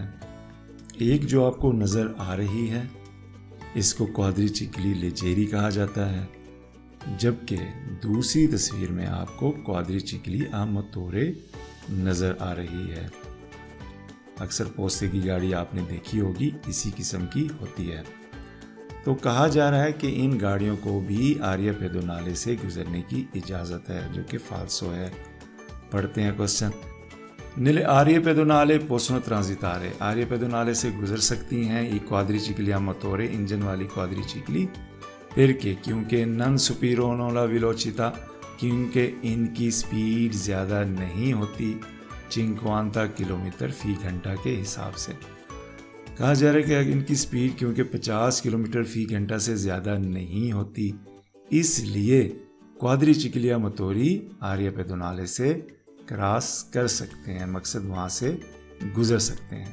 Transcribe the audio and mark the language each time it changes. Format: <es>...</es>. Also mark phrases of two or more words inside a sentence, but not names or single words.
<hi>एक जो आपको नज़र आ रही है, इसको</hi> <it>quadricicli leggeri</it> <hi>कहा जाता है, जबकि दूसरी तस्वीर में आपको</hi> <it>quadricicli a motore</it> <hi>नज़र आ रही है। अक्सर पोस्ते की गाड़ी आपने देखी होगी, इसी किस्म की होती है। तो कहा जा रहा है कि इन गाड़ियों को भी</hi> <it>aree pedonali</it> <hi>से गुजरने की इजाज़त है, जो कि फाल्सो है। पढ़ते हैं क्वेश्चन।</hi> <it>Nelle aree pedonali possono transitare, aree pedonali</it> <hi>से गुजर सकती हैं ये</hi> <it>quadricicli a motore</it> <hi>इंजन वाली क्वाड्रिचिक्ली।</hi> <it>perché? क्योंकि non superano la velocità,</it> <hi>क्योंकि इनकी स्पीड ज़्यादा नहीं होती 50 किलोमीटर फी घंटा के हिसाब से। कहा जा रहा है कि इनकी स्पीड क्योंकि 50 किलोमीटर फी घंटा से ज़्यादा नहीं होती, इसलिए</hi> <it>quadricicli a motore aree pedonali</it> <hi>से क्रॉस कर सकते हैं, मकसद वहाँ से गुजर सकते हैं।</hi>